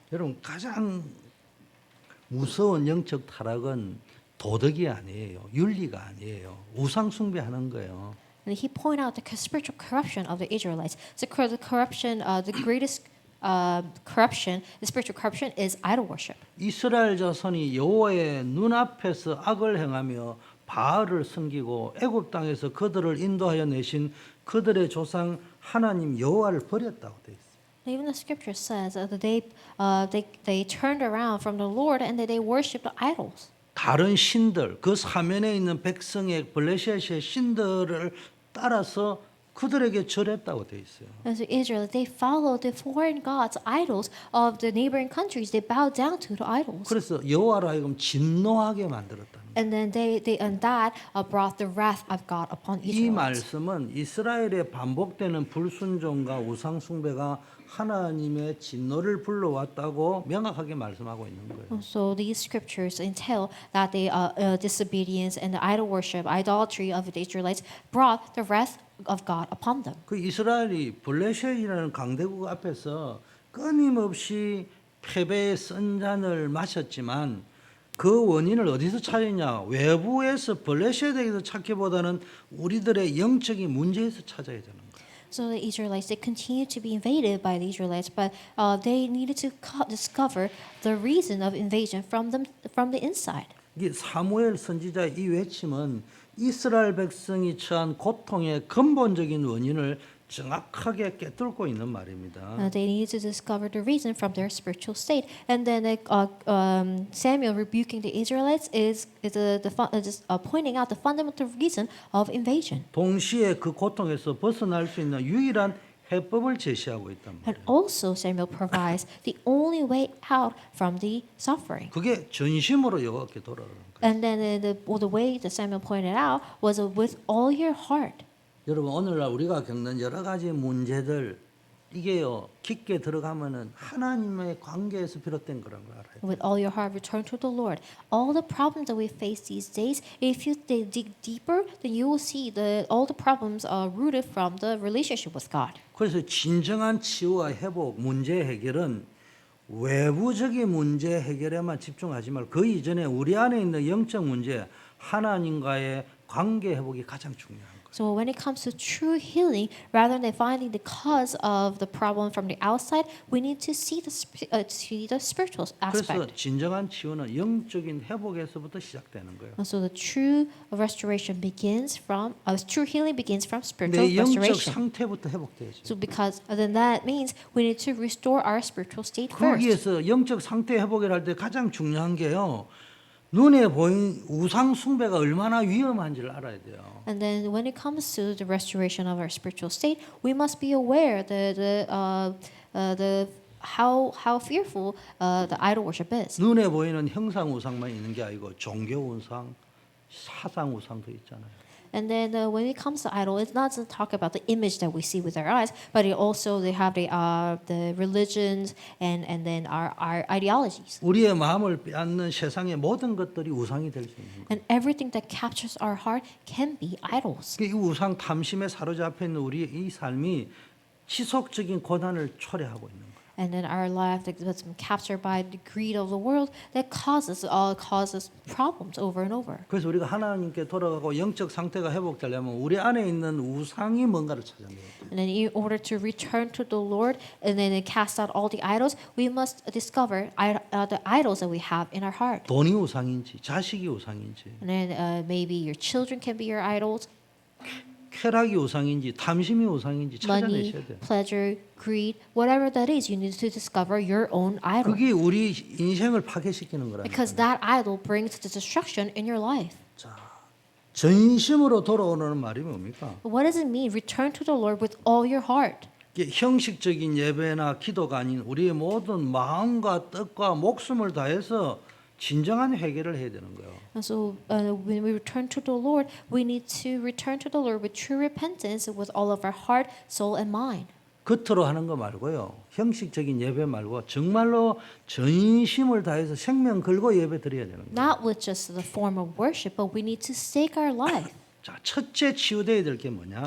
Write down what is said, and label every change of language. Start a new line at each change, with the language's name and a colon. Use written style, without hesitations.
Korean: 여러분 가장 무서운 영적 타락은 도덕이 아니에요. 윤리가 아니에요. 우상 숭배하는 거예요.
English: And he pointed out the spiritual corruption of the Israelites. The corruption, the greatest corruption, the spiritual corruption is idol worship.
Korean: 이스라엘 자손이 여호와의 눈앞에서 악을 행하며 바알을 섬기고 애굽 땅에서 그들을 인도하여 내신 그들의 조상 하나님 여호와를 버렸다고 돼 있어요.
English: Even the scripture says that they turned around from the Lord and that they worshipped idols.
Korean: 다른 신들, 그 사면에 있는 백성의 블레셋의 신들을 따라서 그들에게 절했다고 돼 있어요.
English: As Israel, they followed the foreign gods, idols of the neighboring countries. They bowed down to the idols.
Korean: 그래서 여호와로 하여금 진노하게 만들었다는 거예요.
English: And then that brought the wrath of God upon
Korean: 이
English: Israel.
Korean: 말씀은 이스라엘의 반복되는 불순종과 우상 숭배가 하나님의 진노를 불러왔다고 명확하게 말씀하고 있는 거예요.
English: So these scriptures entail that the disobedience and the idol worship, idolatry of the Israelites brought the wrath of God upon them.
Korean: 그 이스라엘이 블레셋이라는 강대국 앞에서 끊임없이 패배의 쓴잔을 마셨지만 그 원인을 어디서 찾느냐? 외부에서 블레셋에게서 찾기보다는 우리들의 영적인 문제에서 찾아야 되는 거예요.
English: So the Israelites, they continued to be invaded by the Israelites, but they needed to discover the reason of invasion from the inside.
Korean: 이 사무엘 선지자의 이 외침은 이스라엘 백성이 처한 고통의 근본적인 원인을 정확하게 꿰뚫고 있는 말입니다.
English: They needed to discover the reason from their spiritual state, and then Samuel rebuking the Israelites is pointing out the fundamental reason of invasion.
Korean: 동시에 그 고통에서 벗어날 수 있는 유일한 해법을 제시하고 있단
English: And
Korean: 말이에요.
English: also Samuel provides the only way out from the suffering.
Korean: 그게 전심으로 여호와께 돌아오는 거예요.
English: And then the way that Samuel pointed out was with all your heart.
Korean: 여러분 오늘날 우리가 겪는 여러 가지 문제들 이게요 깊게 들어가면은 하나님의 관계에서 비롯된 거란 걸 알아요.
English: With all your heart, return to the Lord. All the problems that we face these days, if you dig deeper, then you will see all the problems are rooted from the relationship with God.
Korean: 그래서 진정한 치유와 회복, 문제 해결은 외부적인 문제 해결에만 집중하지 말고 그 이전에 우리 안에 있는 영적 문제, 하나님과의 관계 회복이 가장 중요한 거예요.
English: So when it comes to true healing, rather than finding the cause of the problem from the outside, we need to see the spiritual
Korean: 그래서
English: aspect.
Korean: 진정한 치유는 영적인 회복에서부터 시작되는 거예요.
English: And so the true restoration begins from true healing begins from spiritual
Korean: 내 영적
English: restoration.
Korean: 상태부터 회복돼야죠.
English: So because then that means we need to restore our spiritual state first.
Korean: 거기에서 영적 상태 회복을 할 때 가장 중요한 게요. 눈에 보인 우상 숭배가 얼마나 위험한지를 알아야 돼요.
English: And then when it comes to the restoration of our spiritual state, we must be aware the how fearful the idol worship is.
Korean: 눈에 보이는 형상 우상만 있는 게 아니고 종교 우상, 사상 우상도 있잖아요.
English: And then when it comes to idol, it's not to talk about the image that we see with our eyes, but it also they have the religions and then our ideologies.
Korean: 우리의 마음을 빼앗는 세상의 모든 것들이 우상이 될 수 있는 거예요.
English: And everything that captures our heart can be idols.
Korean: 이 우상 탐심에 사로잡혀 있는 우리의 이 삶이 지속적인 고난을 초래하고 있는 거예요.
English: And then our life that's been captured by the greed of the world that causes problems over and over.
Korean: 그래서 우리가 하나님께 돌아가고 영적 상태가 회복되려면 우리 안에 있는 우상이 뭔가를 찾아내야 돼요.
English: And then in order to return to the Lord and then cast out all the idols, we must discover the idols that we have in our heart.
Korean: 돈이 우상인지 자식이 우상인지
English: And then maybe your children can be your idols,
Korean: 쾌락이 우상인지 탐심이 우상인지
English: money,
Korean: 찾아내셔야 돼요.
English: pleasure, greed, whatever that is, you need to discover your own idol.
Korean: 그게 우리 인생을 파괴시키는 거라니까요.
English: Because that idol brings the destruction in your life.
Korean: 전심으로 돌아오는 말이 뭡니까?
English: But what does it mean? Return to the Lord with all your heart.
Korean: 이게 형식적인 예배나 기도가 아닌 우리의 모든 마음과 뜻과 목숨을 다해서 진정한 회개를 해야 되는 거예요.
English: And so when we return to the Lord, we need to return to the Lord with true repentance with all of our heart, soul, and mind.
Korean: 겉으로 하는 거 말고요. 형식적인 예배 말고 정말로 전심을 다해서 생명 걸고 예배 드려야 되는 거예요.
English: Not with just the form of worship, but we need to stake our life.
Korean: 자, 첫째 치유돼야 될 게 뭐냐?